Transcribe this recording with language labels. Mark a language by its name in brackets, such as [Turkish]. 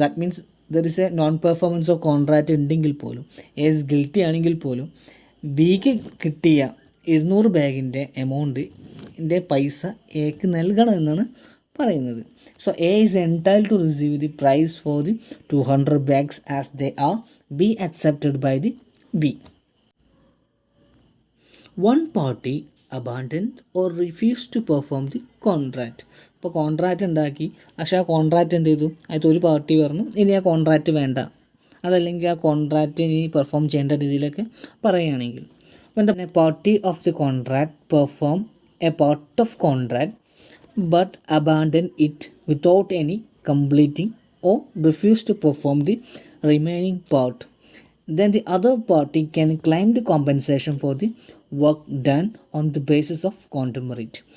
[English] that means there is a non performance of contract [Malayalam] ഉണ്ടെങ്കിൽ പോലും, ace guilty ആണെങ്കിൽ പോലും ബിക്ക് കിട്ടിയ 200 ബാഗിൻ്റെ എമൗണ്ടിൻ്റെ പൈസ എക്ക് നൽകണമെന്നാണ് പറയുന്നത്. [English] So A is entitled to receive the price for the 200 bags as they are be accepted by the B. One party abandoned or refused to perform the contract. [Malayalam] ഇപ്പോൾ കോൺട്രാക്റ്റ് ഉണ്ടാക്കി, പക്ഷേ ആ കോൺട്രാക്റ്റ് എന്ത് ചെയ്തു, അതിൽ ഒരു പാർട്ടി പറഞ്ഞു ഇനി ആ കോൺട്രാക്റ്റ് വേണ്ട, അതല്ലെങ്കിൽ ആ കോൺട്രാക്റ്റ് ഇനി പെർഫോം ചെയ്യേണ്ട രീതിയിലൊക്കെ പറയുകയാണെങ്കിൽ, അപ്പോൾ എന്താ, [English] Party of the contract perform a part of contract but abandon it without any completing or refuse to perform the remaining part, then the other party can claim the compensation for the work done on the basis of quantum merit.